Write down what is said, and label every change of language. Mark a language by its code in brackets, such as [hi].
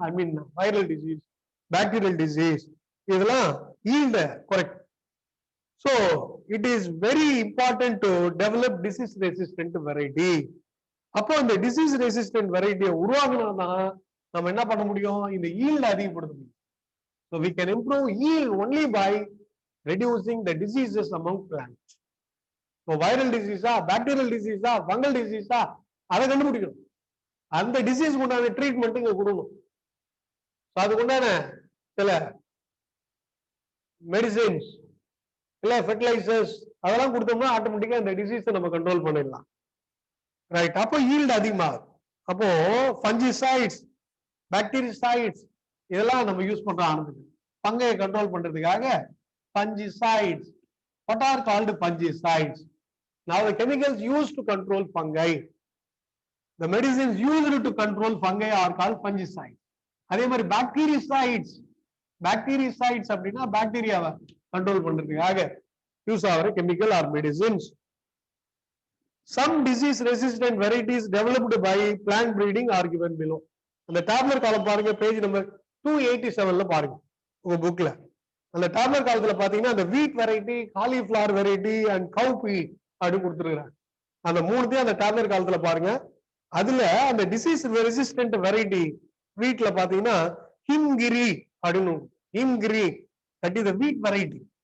[en] I mean viral disease, bacterial disease, [ta] இதெல்லாம் ஈல்ட குறைக்கும். [en] So it is very important to develop disease resistant variety. [ta] அப்போ இந்த disease resistant வெரைட்டியை உருவாக்குனா நம்ம என்ன பண்ண முடியும்? இந்த ஈல்ட அதிகப்படுத்த முடியும். [en] So we can improve yield only by reducing the diseases among plants. So viral disease, bacterial disease, fungal disease, [ta] அதை கண்டுபிடிக்கணும். அந்த டிசீஸ் உண்டான ட்ரீட்மெண்ட் இங்க கொடுக்கணும். அதுக்கு உண்டான சில மெடிசின்ஸ் இல்ல ஃபெர்டிலைசர்ஸ் அதெல்லாம் கொடுத்தோம்னா ஆட்டோமேட்டிக்கா இந்த டிசீஸை நம்ம கண்ட்ரோல் பண்ணிடலாம். ரைட், அப்போ ஈல்டு அதிகமாகும். அப்போ ஃபஞ்சிசைட்ஸ், பாக்டீரிசைட்ஸ் இதெல்லாம் நம்ம யூஸ் பண்றோம். ஆனதுக்கு பங்கையை கண்ட்ரோல் பண்றதுக்காக fungicides. [en] What are called fungicides? Now the chemicals used to control fungi, the medicines used to control fungi are called fungicides. [ta] அதே மாதிரி பாக்டீரிசைட்ஸ், பாக்டீரிசைட்ஸ் அப்படின்னா பாக்டீரியாவை கண்ட்ரோல் பண்றதுக்காக யூஸ் ஆகிற chemical R medicines. [en] Some disease resistant varieties developed by plant breeding are given below. [ta] அந்த tablet காலம் பாருங்க, page number 287ல பாருங்க உங்க புக்ல. அந்த டேப்லெட் காலத்துல பாத்தீங்கன்னா அந்த வீட் வெரைட்டி, காலிஃபிளவர் வெரைட்டி அண்ட் கவுபி அப்படின்னு கொடுத்துருக்காங்க. அந்த மூணுத்தையும் அந்த டேப்லெட் காலத்துல பாருங்க. அதுல அந்த டிசீஸ் ரெசிஸ்டன்ட் வெரைட்டி வீட்ல பாத்தீங்கன்னா ஹிம்கிரி அப்படின்னு, ஹிம்கிரி, [en] That is the wheat variety.